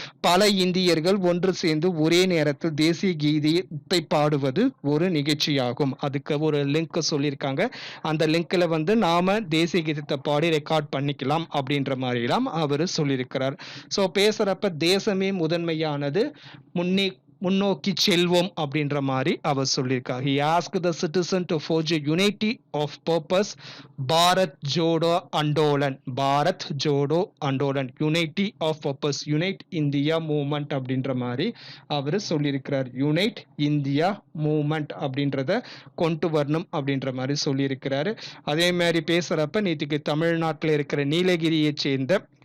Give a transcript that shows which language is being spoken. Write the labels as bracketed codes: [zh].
[ta] பல இந்தியர்கள் ஒன்று சேர்ந்து ஒரே நேரத்தில் தேசிய கீதத்தை பாடுவது ஒரு நிகழ்ச்சியாகும். அதுக்கு ஒரு லிங்க் சொல்லியிருக்காங்க. அந்த லிங்க்ல நாம தேசிய கீதத்தை பாடி ரெக்கார்ட் பண்ணிக்கலாம் அப்படின்ற மாதிரிலாம் அவர் சொல்லியிருக்கிறார். ஸோ பேசுறப்ப தேசமே முதன்மையானது, முன்னோக்கி செல்வோம் அப்படின்ற மாதிரி அவர் சொல்லியிருக்கார். [en] He asked the citizen to forge a unity of purpose. [ta] Bharat Jodo அண்டோலன், Bharat Jodo அண்டோலன், [en] unity of purpose, [ta] unite India movement அப்படின்ற மாதிரி அவர் சொல்லியிருக்கிறார். யுனைட் இந்தியா மூவ்மெண்ட் அப்படின்றத கொண்டு வரணும் அப்படின்ற மாதிரி சொல்லியிருக்கிறாரு. அதே மாதிரி பேசுறப்ப நேற்றுக்கு தமிழ்நாட்டில் இருக்கிற நீலகிரியை சேர்ந்த